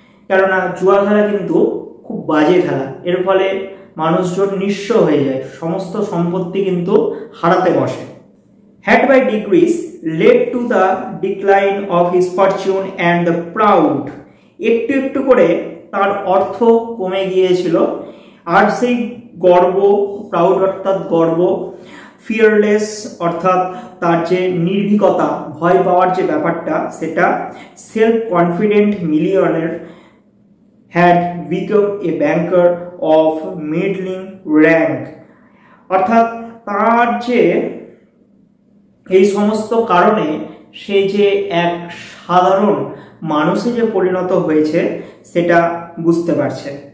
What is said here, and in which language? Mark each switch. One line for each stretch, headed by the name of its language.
Bangla: কেননা জুয়া খেলা কিন্তু খুব বাজে খেলা, এর ফলে মানুষজন নিঃস্ব হয়ে যায়, সমস্ত সম্পত্তি কিন্তু হারাতে বসে।
English: Had by degrees led to the decline of his fortune and the proud,
Bangla: একটু একটু করে তার অর্থ কমে গিয়েছিল আর সেই গর্ব, প্রাউড অর্থাৎ গর্ব, ফিয়ারলেস অর্থাৎ তার যে নির্ভীকতা, ভয় পাওয়ার যে ব্যাপারটা সেটা,
English: self confident millionaire had become a banker of middling rank,
Bangla: অর্থাৎ তার যে এই সমস্ত কারণে সে যে এক সাধারণ মানুষে যে পরিণত হয়েছে সেটা বুঝতে পারছে।